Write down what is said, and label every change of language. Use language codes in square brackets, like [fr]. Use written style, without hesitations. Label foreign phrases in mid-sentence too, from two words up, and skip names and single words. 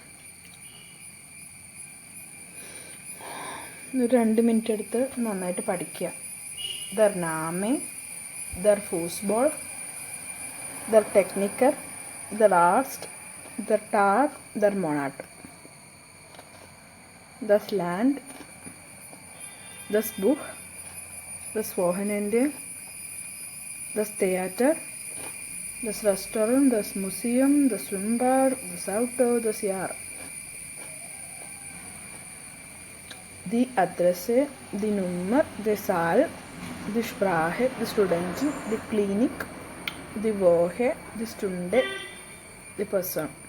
[ml] ഒരു 2 മിനിറ്റ് എടുത്ത് നന്നായിട്ട് പഠിക്കുക. [de] Der Name, der Fußball, der Techniker, der Arzt, der Tag, der Monat. Das Land, das Buch, das Wochenende, das Theater, das Restaurant, das Museum, das Schwimmbad, das Auto, das Jahr. Die Adresse, die Nummer, der Saal, die Sprache, die Studenten, die Klinik, die Woche, die Stunde, die Person.